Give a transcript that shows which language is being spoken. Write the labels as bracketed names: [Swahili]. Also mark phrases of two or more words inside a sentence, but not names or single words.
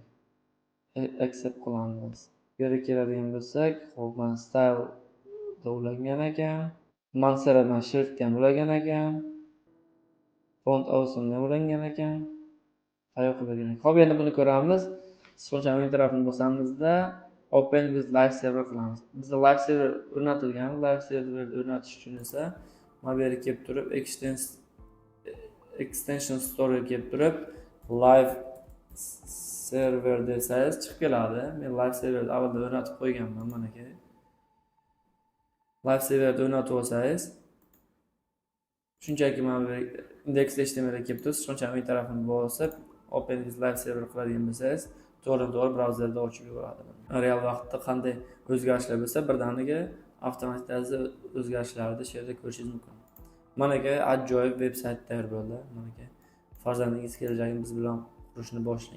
[Uzbek] Accept qilamiz. Bu yerga keladigan bo'lsak, xo'p, mana style ulangan ekan. Mansara bilan shift ham ulangan ekan. Font awesome ham ulangan ekan. Qayoqqa bergan ekan? Xo'p, endi buni ko'ramiz. So'ngcha o'ng tarafini bosamizda [English] open with live server [Uzbek] qilamiz. Bizda live server o'rnatilgan. Live server o'rnatish uchun esa mana bu yerga kelib turib [English] extension store [Uzbek] kelib turib live server desangiz chiqib keladi. Men live serverni avvaldan o'rnatib qo'yganman, mana aka. Live serverni o'rnatib olsangiz, shunchaki mana bu index.html ga kelib turib, so'ngcha o'ng tarafini bosib, [English] open with live server [Uzbek] qiladigan bo'lsangiz, to'g'ri brauzerda ochib yuboradi. Real vaqtda qanday o'zgarishlar bo'lsa, birdaniga avtomatik tarzda o'zgarishlarni shu yerda ko'rishingiz mumkin. Mana aka, ajoyib veb-sayt tayyor bo'ldi. Mana aka, farzandingiz kelajagini bilan qurishni boshlang.